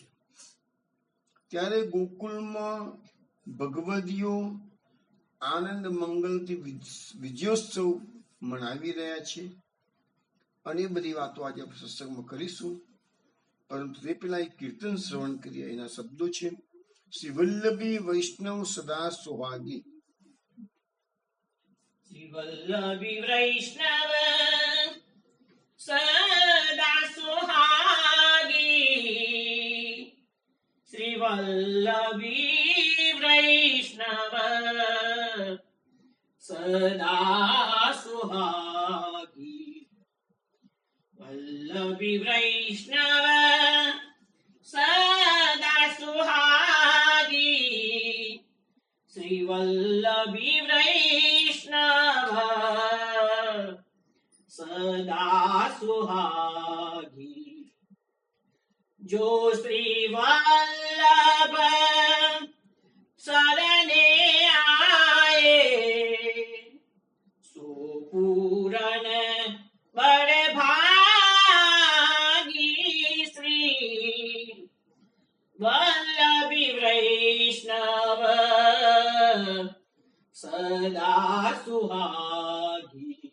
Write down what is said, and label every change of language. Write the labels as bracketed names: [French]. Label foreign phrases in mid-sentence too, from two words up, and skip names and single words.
[Gujarati] ત્યારે ગોકુલમાં ભગવદીઓ આનંદ મંગલથી વિજયોત્સવ મનાવી રહ્યા છે અને એ બધી વાતો આજે આપણે સત્સંગમાં કરીશું. પરંતુ તે પહેલા એક કીર્તન શ્રવણ કરીએ. એના શબ્દો છે: શ્રી વલ્લભી વૈષ્ણવ સદા સુહાગી. [Hindi] श्री वल्लभी वैष्णव सदा सुहागी, श्री वल्लभी वैष्णव सदा सुहागी, वल्लभी वैष्णव सदा सुहागी, श्री वल्लभी वैष्णव सदा सुहागी, जो श्री वल्लभ शरणे आए, सो पूरन बड़े भागी, श्री वल्लभी वैष्णव सदा सुहागी,